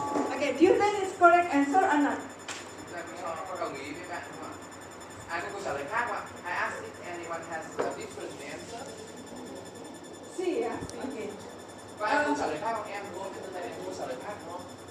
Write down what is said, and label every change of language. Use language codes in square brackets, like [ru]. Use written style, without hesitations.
[en] Okay, do you think it's correct answer or not? [vi] Chúng ta có đồng ý với bạn không ạ? Ai có câu trả lời khác không ạ? [en] I asked if anyone has a different answer. C, yeah? Okay. [vi] Có ai có câu trả lời khác không? Em đúng không? Tôi thấy em có câu trả lời khác đúng không?